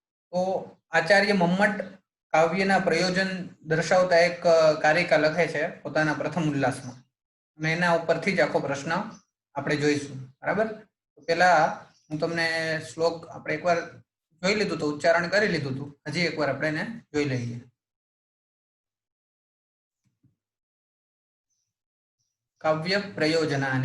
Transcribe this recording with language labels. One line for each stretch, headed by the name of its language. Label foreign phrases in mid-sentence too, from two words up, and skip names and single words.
Gujarati: તો આચાર્ય મમ્મટ કાવ્યના પ્રયોજન દર્શાવતા એક કારિકા લખે છે પોતાના પ્રથમ ઉલ્લાસમાં અને એના ઉપરથી જ આખો પ્રશ્ન આપણે જોઈશું. બરાબર? તો પહેલા હું તમને શ્લોક આપણે એકવાર જોઈ લીધું તો ઉચ્ચારણ કરી લીધું હતું. હજી એકવાર આપણે એને જોઈ લઈએ. કાવ્ય પ્રયોજનાની.